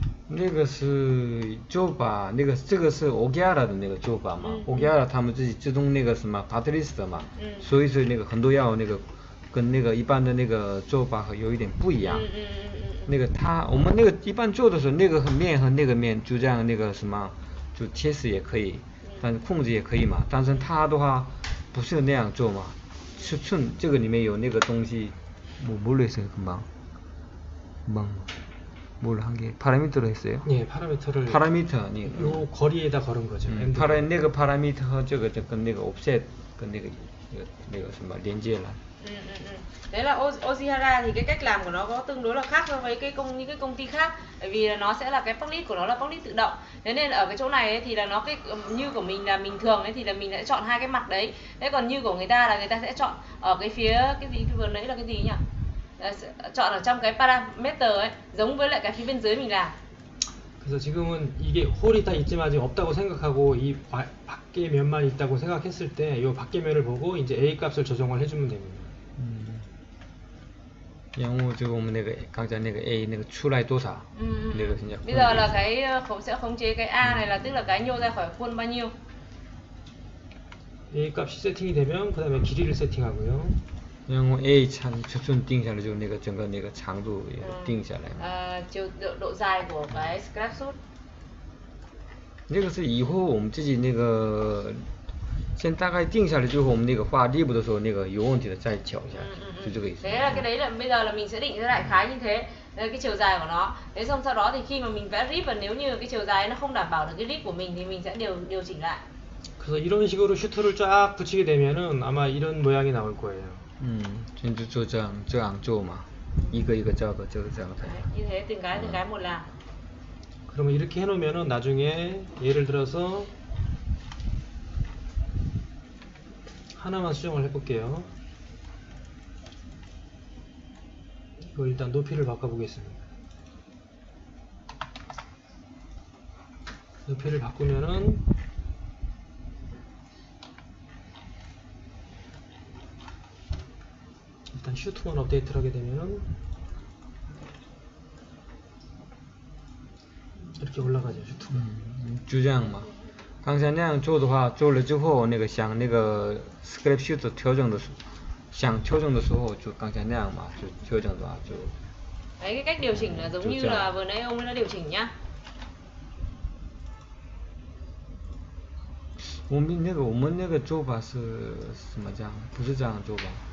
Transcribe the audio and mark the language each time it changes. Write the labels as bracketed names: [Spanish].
[Chinese] 那个是做法，那个这个是 Ogiara 的那个做法嘛，Ogiara 他们自己自动那个什么 Patrice 的嘛，所以说那个很多药那个跟那个一般的那个做法有一点不一样。那个我们那个一般做的时候，那个面和那个面就这样那个什么，就贴死也可以，但是控制也可以嘛。但是它的话不是那样做嘛，尺寸这个里面有那个东西， [Korean] 뭐 뭘로 했어요 금방? 뭘 한 게 파라미터로 했어요? 예, 파라미터를 파라미터 아니 요 거리에다 걸은 거죠. [Chinese] 那个 parameter 和这个跟那个 offset 跟那个什么连接了。 [Vietnamese] Đấy là Ojihara thì cái cách làm của nó có tương đối là khác so với những cái công ty khác, bởi vì là nó sẽ là cái public của nó là public tự động. Thế nên ở cái chỗ này ấy, thì là nó như của mình là mình thường ấy thì là mình sẽ chọn hai cái mặt đấy. Thế còn như của người ta là người ta sẽ chọn ở cái phía cái gì vừa nãy là cái gì nhỉ? Chọn ở trong cái parameter ấy, giống với lại cái phía bên dưới mình làm. [Korean] 그래서 지금은 이게 홀이 다 있지만 아직 없다고 생각하고 이 밖에 면만 있다고 생각했을 때 이 밖에 면을 보고 이제 A 값을 조정을 해주면 됩니다. [Chinese] 然后就我们那个刚才那个 A 那个出来多少，那个现在 [Vietnamese] Bây giờ là cái sẽ khống chế cái A này là tức là cái nhô ra khỏi khuôn bao nhiêu. [Korean] A 값이 세팅이 되면 그 다음에 길이를 세팅하고요. [Chinese] 然后 A 尺寸定下来就那个整个那个长度也定下来。 [Vietnamese] độ dài của cái scrap suit. [Chinese] 那个是以后我们自己那个先大概定下来之后，我们那个画内部的时候，那个有问题的再调一下，就这个意思。 [Vietnamese] Thế là cái đấy là bây giờ là mình sẽ định ra đại khái như thế, cái chiều dài của nó. Thế xong sau đó thì khi mà mình vẽ rip và nếu như cái chiều dài nó không đảm bảo được cái rip của mình thì mình sẽ điều chỉnh lại. [Korean] 그래서 이런 식으로 슈트를 쫙 붙이게 되면은 아마 이런 모양이 나올 거예요. [Chinese] 就做这样做嘛，一个一个这样的。 [Vietnamese] Như thế từng cái một làm. [Korean] 그러면 이렇게 해놓으면은 나중에 예를 들어서 하나만 수정을 해볼게요. 이거 일단 높이를 바꿔보겠습니다. 높이를 바꾸면은 일단 슈트만 업데이트를 하게 되면은 이렇게 올라가죠 슈트가. [Chinese] 就这样嘛。刚才那样做的话，做了之后那个想那个 script sheet 调整的时候就刚才那样嘛，就调整的话就。 [Vietnamese] Đấy, cái cách điều chỉnh là giống như là vừa nãy ông ấy đã điều chỉnh nhá. [Chinese] 我们那个做法是什么这样？不是这样做吧？